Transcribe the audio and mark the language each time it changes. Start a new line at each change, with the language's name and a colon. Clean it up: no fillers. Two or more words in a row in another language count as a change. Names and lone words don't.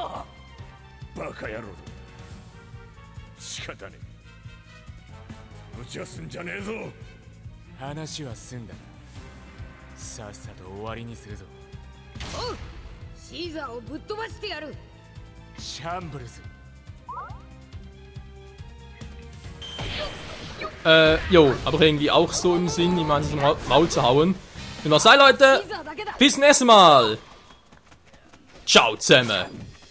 Japanese: バカ野郎だ。仕方ねえ。無茶すんじゃねえぞ。話は済んだな。さっさと終わりにするぞ。おう、シーザーをぶっ飛ばしてやる。シャンブルズ。
German: Jo, aber irgendwie auch so im Sinn, jemanden ins Maul zu hauen. Und was sei, Leute? Bis zum nächsten Mal. Ciao zusammen.